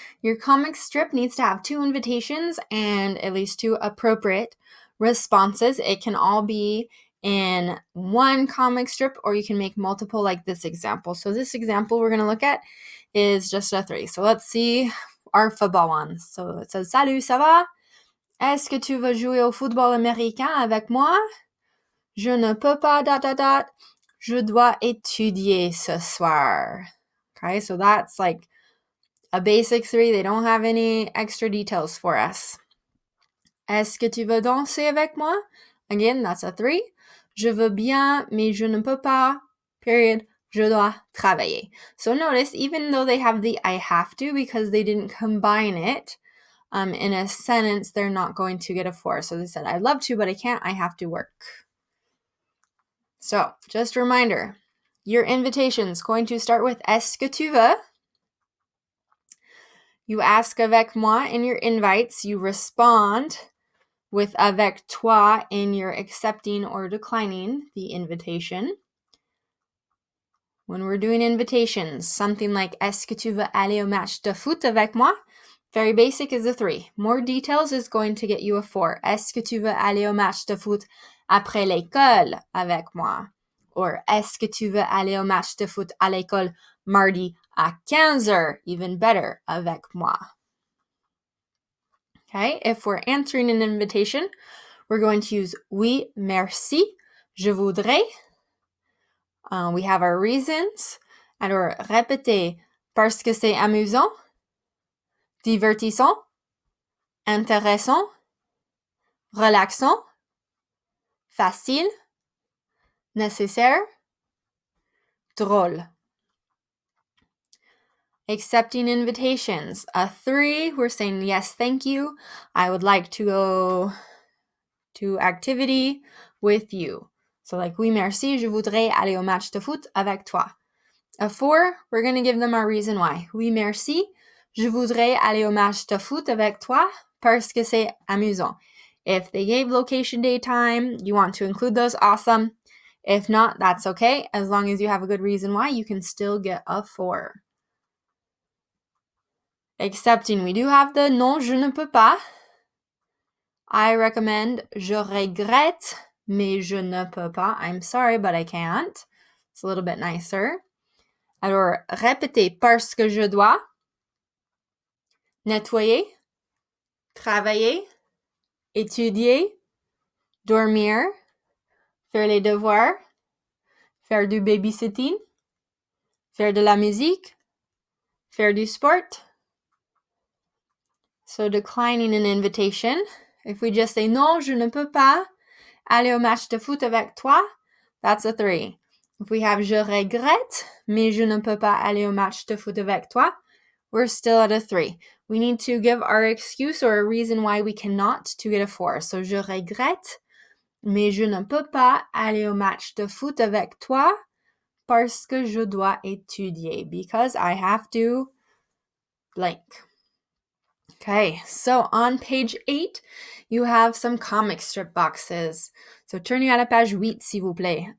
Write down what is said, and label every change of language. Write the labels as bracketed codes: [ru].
[en] Your comic strip needs to have 2 invitations and at least 2 appropriate responses. It can all be in one comic strip, or you can make multiple, like this example. So this example we're going to look at is just a 3. So let's see our football ones. So it says, [fr] Salut, ça va? Est-ce que tu veux jouer au football américain avec moi? Je ne peux pas, ... Je dois étudier ce soir. [en] Okay, so that's like a basic 3. They don't have any extra details for us. [fr] Est-ce que tu veux danser avec moi? [en] Again, that's a 3. [fr] Je veux bien, mais je ne peux pas, period. Je dois travailler. [en] So notice, even though they have the I have to, because they didn't combine it in a sentence, they're not going to get a 4. So they said, I'd love to, but I can't. I have to work. So, just a reminder, your invitation is going to start with [fr] Est-ce que tu veux? [en] You ask [fr] avec moi [en] in your invites. You respond with [fr] avec toi [en] in your accepting or declining the invitation. When we're doing invitations, something like [fr] Est-ce que tu veux aller au match de foot avec moi? [en] Very basic is a 3. More details is going to get you a 4. [fr] Est-ce que tu veux aller au match de foot après l'école avec moi? Or est-ce que tu veux aller au match de foot à l'école mardi à 15h? [en] Even better, [fr] avec moi. [en] Okay, if we're answering an invitation, we're going to use [fr] oui, merci, je voudrais. [en] We have our reasons. [fr] Alors, répétez parce que c'est amusant, divertissant, intéressant, relaxant, facile, nécessaire, drôle. [en] Accepting invitations. A 3, we're saying yes, thank you. I would like to go to activity with you. So like, [fr] oui, merci, je voudrais aller au match de foot avec toi. [en] A 4, we're going to give them our reason why. [fr] Oui, merci, je voudrais aller au match de foot avec toi parce que c'est amusant. [en] If they gave location, day, time, you want to include those, awesome. If not, that's okay. As long as you have a good reason why, you can still get a 4. Accepting, we do have the [fr] non, je ne peux pas. [en] I recommend [fr] je regrette, mais je ne peux pas. [en] I'm sorry, but I can't. It's a little bit nicer. [fr] Alors, répétez parce que je dois. Nettoyer, travailler, étudier, dormir, faire les devoirs, faire du babysitting, faire de la musique, faire du sport. [en] So declining an invitation. If we just say [fr] non, je ne peux pas aller au match de foot avec toi, [en] that's a 3. If we have [fr] je regrette, mais je ne peux pas aller au match de foot avec toi, [en] we're still at a 3. We need to give our excuse or a reason why we cannot to get a 4. [fr] So je regrette, mais je ne peux pas aller au match de foot avec toi parce que je dois étudier. [en] Because I have to blank. Okay, so on page 8, you have some comic strip boxes. So turning [fr] à la page 8, s'il vous plaît.